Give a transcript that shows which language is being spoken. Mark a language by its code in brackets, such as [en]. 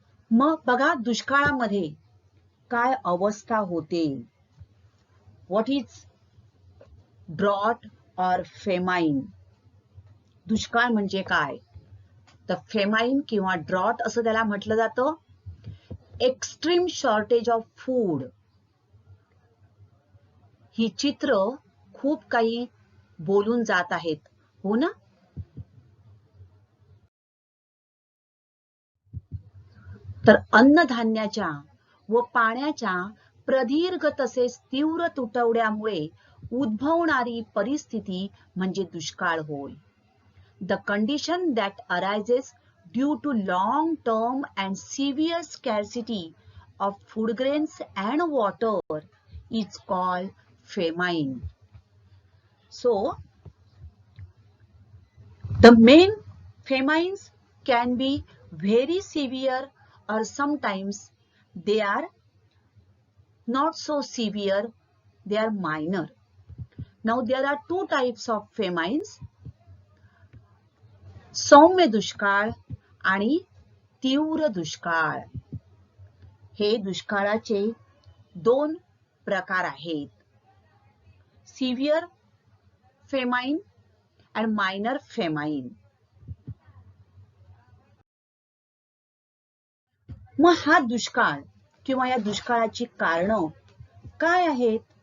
[mr] मग बघा, दुष्काळामध्ये काय अवस्था होते? [en] What is drought or famine? [mr] दुष्काळ म्हणजे काय? तर फेमाईन किंवा ड्रॉट असं त्याला म्हटलं जातं. [en] Extreme shortage of food. [mr] ही चित्र खूप काही बोलून जात आहेत, हो ना? तर अन्नधान्याच्या व पाण्याच्या प्रदीर्घ तसेच तीव्र तुटवड्यामुळे उद्भवणारी परिस्थिती म्हणजे दुष्काळ होय. [en] The condition that arises due to long-term and severe scarcity of food grains and water is called famine. So, the main famines can be very severe, or sometimes they are not so severe, they are minor. Now there are two types of famines: [mr] सौम्य दुष्काळ आणि तीव्र दुष्काळ. हे दुष्काळाचे दोन प्रकार आहेत: [en] Severe famine and minor famine. [mr] मग हा दुष्काळ किंवा या दुष्काळाची कारणं काय आहेत?